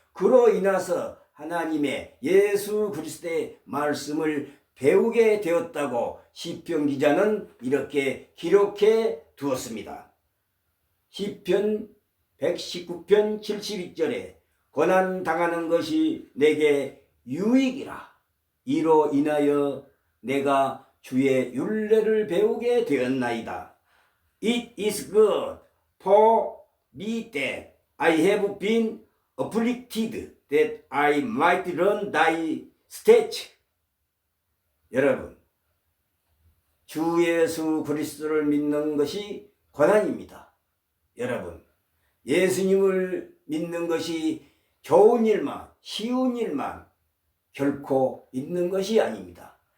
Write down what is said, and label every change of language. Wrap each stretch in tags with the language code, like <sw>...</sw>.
<ko>그로 인해서 하나님의 예수 그리스도의 말씀을 배우게 되었다고 시편 기자는 이렇게 기록해 두었습니다. 시편 119편 72절에 고난 당하는 것이 내게 유익이라. 이로 인하여 내가 주의 율례를 배우게 되었나이다.</ko> <en>It is good for me that I have been afflicted that I might learn thy statutes.</en> <ko>여러분, 주 예수 그리스도를 믿는 것이 고난입니다. 여러분, 예수님을 믿는 것이 좋은 일만, 쉬운 일만 결코 있는 것이 아닙니다.</ko>